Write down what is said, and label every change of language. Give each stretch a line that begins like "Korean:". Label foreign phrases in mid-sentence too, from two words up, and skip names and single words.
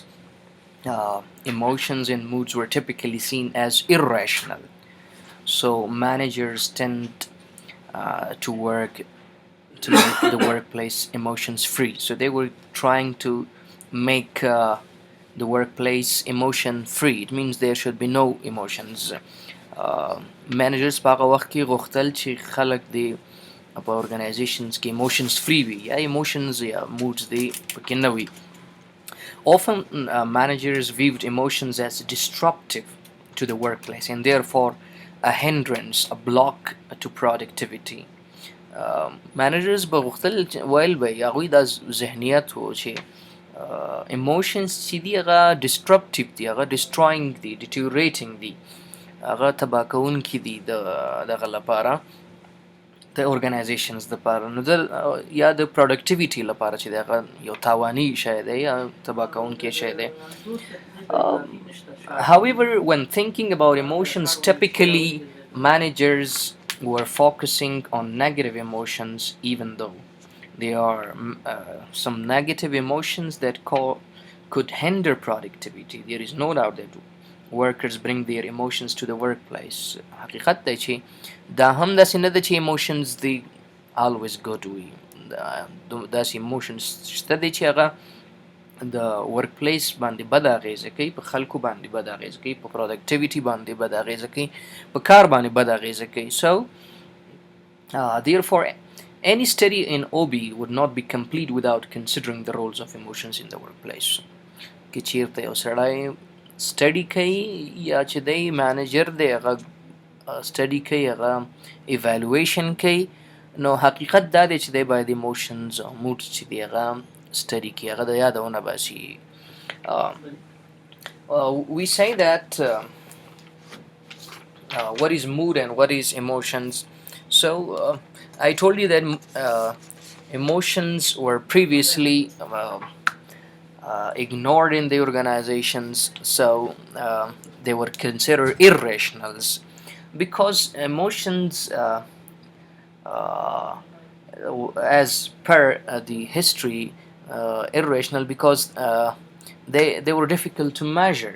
English: Emotions and moods were typically seen as irrational, so managers tend to work to make the workplace emotions free. So they were trying to make the workplace emotion free. It means there should be no emotions.
Pashto: Managers په هغه وخت کې غوښتل چې خلک د په organizations کې
English: emotions free
Pashto: وي یا emotions یا moods دی پکې نه وي.
English: Often managers viewed emotions as disruptive to the workplace and therefore a hindrance, a block to productivity.
Pashto: Managers به غوښتل ویل به هغوی دا ذهنیت و چې emotions چې دي هغه disruptive دي، هغه destroying دي، deteriorating دي، هغه تباه کوونکي دي دغه لپاره د organizations دپاره، نو د یا د productivity لپاره چې دی هغه یو تاواني شی دی یا تباه کوونکی شی دی.
English: However, when thinking about emotions, typically managers were focusing on negative emotions, even though there are some negative emotions that could hinder productivity. There is no doubt that workers bring their emotions to the workplace.
Pashto: حقیقت دی چې دا هم داسې نه ده چې emotions دی
English: always good
Pashto: وي. داسې emotions شته دی چې هغه د ورکپلیس باندې بد اغیزه کوي، په خلکو باندې بد اغیزه کوي، په پروډکټیویټي باندې بد اغیزه کوي، په کار باندې بد اغیزه کوي.
English: So therefore any study in OB would not be complete without considering the roles of emotions in the workplace.
Pashto: که چیرته یو سړی study کوي یا چې دی manager دی هغه study کوي، هغه evaluation کوي، نو حقیقت دا دی چې دی باید emotions او moods چې دی هغه study کوي، هغه د یادونه باسي.
English: We say that what is mood and what is emotions. So I told you that emotions were previously ignored in the organizations, so they were considered irrationals because emotions, as per the history, irrational because they were difficult to measure.